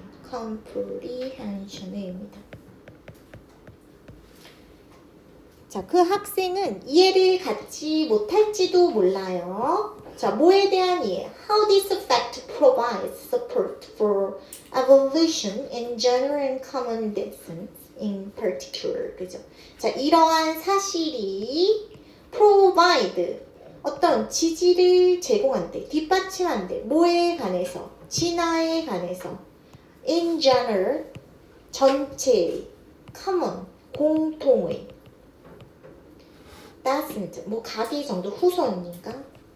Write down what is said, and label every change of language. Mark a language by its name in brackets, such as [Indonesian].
[Korean] comprehension의 의미다. 자, 그 학생은 이해를 갖지 못할지도 몰라요. 자, 뭐에 대한 이해? [English] How this fact provides support for evolution in general and common descent in particular. [Korean] 그죠? 자, 이러한 사실이 provide 어떤 지지를 제공한대, 뒷받침한대. 뭐에 관해서? 진화에 관해서. [English] in general [Korean] 전체의, common 공통의. [English] doesn't [Korean] 뭐 가비 정도 후손이니까.